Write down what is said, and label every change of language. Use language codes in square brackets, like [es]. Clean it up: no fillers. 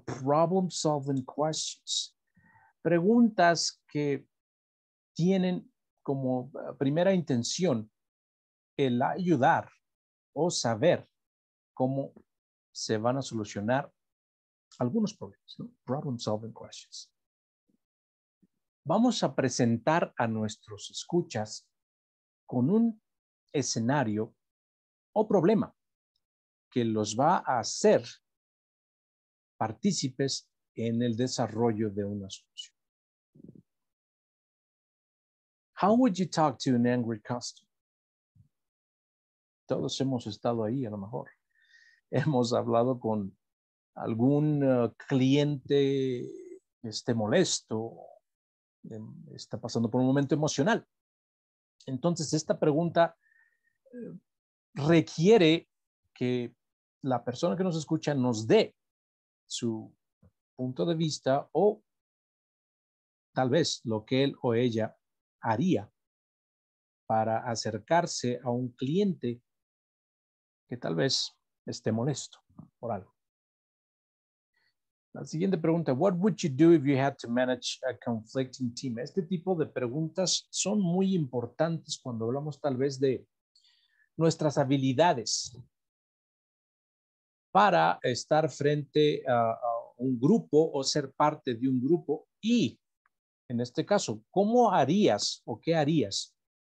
[en] Problem solving questions. [es] Preguntas que tienen como primera intención el ayudar o saber cómo se van a solucionar algunos problemas, ¿no? [en] Problem solving questions. [es] Vamos a presentar a nuestros escuchas con un escenario o problema que los va a hacer partícipes en el desarrollo de una solución. [en] How would you talk to an angry customer? [es] Todos hemos estado ahí, a lo mejor. Hemos hablado con algún cliente que esté molesto, está pasando por un momento emocional. Entonces, esta pregunta requiere que la persona que nos escucha nos dé su punto de vista o tal vez lo que él o ella haría para acercarse a un cliente que tal vez esté molesto por algo. La siguiente pregunta, [en] what would you do if you had to manage a conflicting team? [es] Este tipo de preguntas son muy importantes cuando hablamos tal vez de nuestras habilidades para estar frente a un grupo o ser parte de un grupo y, en este caso, ¿cómo harías o qué harías?